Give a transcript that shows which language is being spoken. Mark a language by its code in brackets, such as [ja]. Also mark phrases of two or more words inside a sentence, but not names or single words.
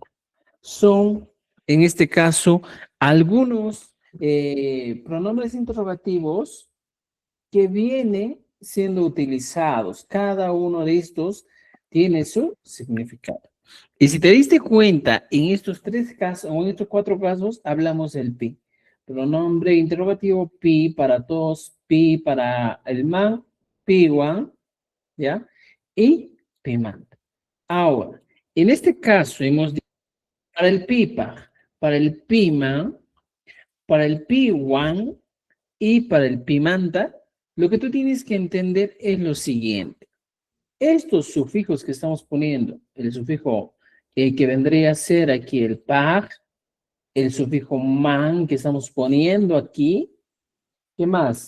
[es] Son, en este caso, algunos pronombres interrogativos que vienen siendo utilizados. Cada uno de estos tiene su significado. Y si te diste cuenta, en estos tres casos, o en estos cuatro casos, hablamos del pi. Pronombre interrogativo, pi para todos, pi para el man, piwan, ¿ya? Y piman. Ahora, en este caso, hemos dicho para el pipa, para el piman, para el piwan y para el pimanta, lo que tú tienes que entender es lo siguiente. Estos sufijos que estamos poniendo, el sufijo que vendría a ser aquí el par, el sufijo man que estamos poniendo aquí, ¿qué más?